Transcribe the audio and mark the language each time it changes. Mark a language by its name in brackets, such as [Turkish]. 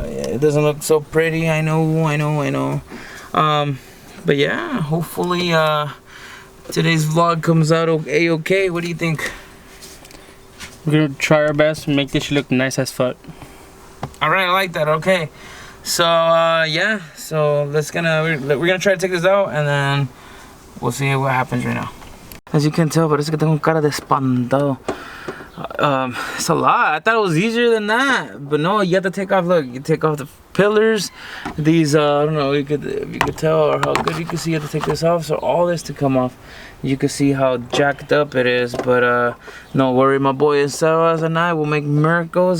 [English] It doesn't look so pretty, I know. But yeah, hopefully today's vlog comes out okay. What do you think? We're gonna try our best and make this look nice as fuck. Alright, I like that. Okay, so yeah, so we're gonna try to take this out and then we'll see what happens right now. As you can tell, [Spanish] parece que tengo cara de espantado. [English] It's a lot. I thought it was easier than that, but no, you have to take off. Look, you take off the pillars. These I don't know if you could tell or how good you can see. You have to take this off, so all this to come off. You can see how jacked up it is, but no worry, my boy Sebas and I will make miracles.